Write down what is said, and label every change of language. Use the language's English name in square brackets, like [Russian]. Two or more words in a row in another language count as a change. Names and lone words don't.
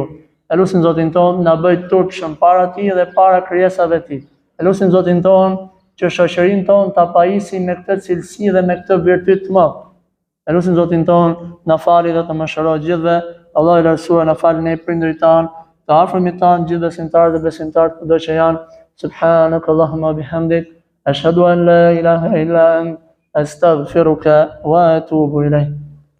[Albanian] E lutim Zotin ton na bëj turpshëm para tij dhe para krijesave të tij. E lutim Zotin ton që shoqërinë ton ta pajisim me këtë cilësi dhe me këtë virtyt të madh. E lutim Zotin ton na fali dhe të mëshirojë gjithëve. Allahu i lartësuar na falë ne prindërit tan, të afërmit tan, gjithë besimtarët dhe besimtarët kudo që janë. [Arabic] سبحانك اللهم وبحمدك أشهد أن لا إله إلا أنت أستغفرك وأتوب إليك.